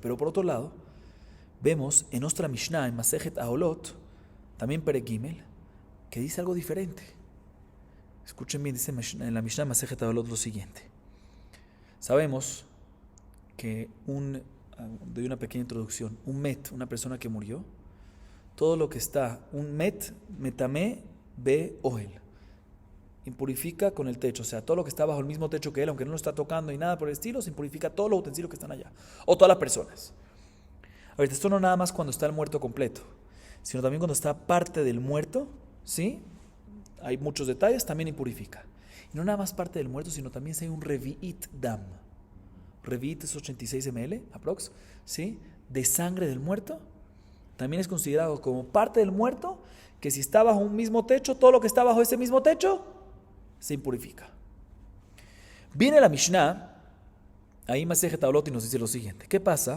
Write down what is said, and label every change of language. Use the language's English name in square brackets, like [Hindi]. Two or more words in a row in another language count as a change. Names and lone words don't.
[Spanish] Pero por otro lado, vemos en nuestra Mishnah, en Masejet Aholot, también [Hebrew] פרק גימל, [Spanish] que dice algo diferente. Escuchen bien, dice en la Mishnah Masejet Aholot lo siguiente. Sabemos que doy una pequeña introducción, un met, una persona que murió, todo lo que está, un [Hebrew] מטמא באוהל, [Spanish] impurifica con el techo, o sea, todo lo que está bajo el mismo techo que él, aunque no lo está tocando y nada por el estilo, se impurifica todos los utensilios que están allá, o todas las personas. Ahorita, esto no nada más cuando está el muerto completo, sino también cuando está parte del muerto, ¿sí? Hay muchos detalles, también impurifica. Y no nada más parte del muerto, sino también si hay un [Hebrew] רביעית דם. [Spanish] Revi'it es 86 ml, aprox, ¿sí?, de sangre del muerto, también es considerado como parte del muerto, que si está bajo un mismo techo, todo lo que está bajo ese mismo techo se impurifica. Viene la Mishnah, ahí Masejet Aholot, y nos dice lo siguiente: ¿qué pasa?